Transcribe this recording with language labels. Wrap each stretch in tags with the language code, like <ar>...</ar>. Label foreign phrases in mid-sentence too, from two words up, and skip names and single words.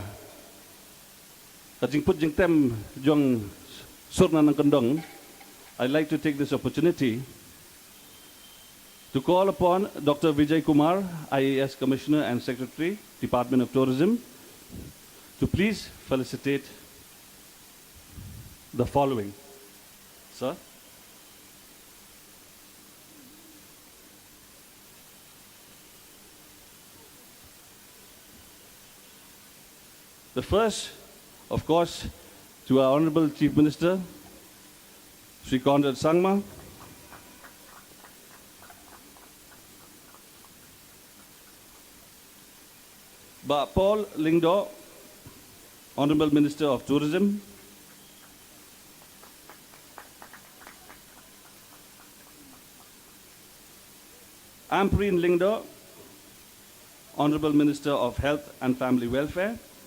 <kha>Kajing put jing tem jong surna nang kendong.</kha> <en>I'd like to take this opportunity To call upon Dr. Vijay Kumar, IAS Commissioner and Secretary, Department of Tourism, to please felicitate the following. Sir. The first, of course, to our Honorable Chief Minister, Sri Conrad Sangma. Paul Lyngdoh, Honorable Minister of Tourism. Ampreen Lyngdoh, Honorable Minister of Health and Family Welfare.</en>